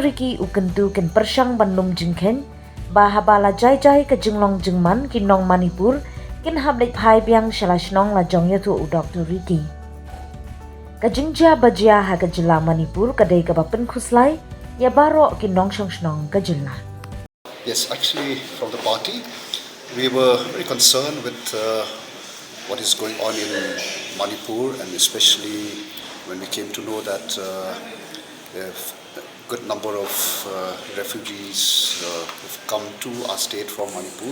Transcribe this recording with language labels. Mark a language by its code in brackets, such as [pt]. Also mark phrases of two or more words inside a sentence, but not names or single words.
[kha] Ricky u kentu ken persyang ban lum jingken ba habala jai ka jinglong jingman ki nong Manipur kin hablek phai biang shalashnong la jong ya thu u Dr. Ricky. Kajingjia bajia ha kajilla Manipur kadai ka bapen khuslai ya baro ki nong shnong kajilla. [en] Yes, actually from the party we were very concerned with what is going on in Manipur, and especially when we came to know that a good number of refugees have come to our state from Manipur.